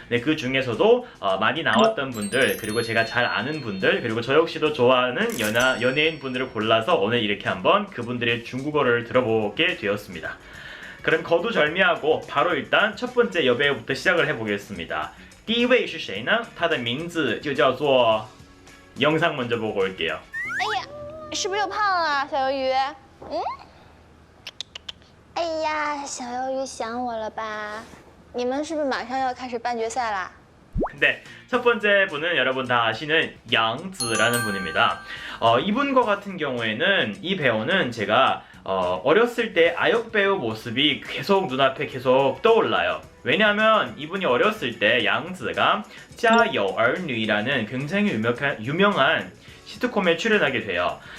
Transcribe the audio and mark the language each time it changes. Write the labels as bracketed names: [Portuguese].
[Korean] 네, 그 중에서도 많이 나왔던 분들, 그리고 제가 잘 아는 분들, 그리고 저 역시도 좋아하는 연예인 분들을 골라서 오늘 이렇게 한번 그분들의 중국어를 들어보게 되었습니다. 그럼 거두절미하고 바로 일단 첫 번째 여배우부터 시작을 해보겠습니다. [Chinese] 第一位是谁呢？他的名字就叫做 [Korean] 영상 먼저 보고 올게요. [Chinese] 哎呀，是不是又胖了，小鱿鱼？嗯？哎呀，小鱿鱼想我了吧？你们是不是马上要开始半决赛啦？ [Korean] 네, 첫 번째 분은 여러분 다 아시는 양즈라는 분입니다. 이분과 같은 경우에는 이 배우는 제가 어렸을 때 아역 배우 모습이 계속 눈앞에 계속 떠올라요. 왜냐하면 이분이 어렸을 때 양즈가 家有儿女라는 굉장히 유명한 시트콤에 출연하게 돼요.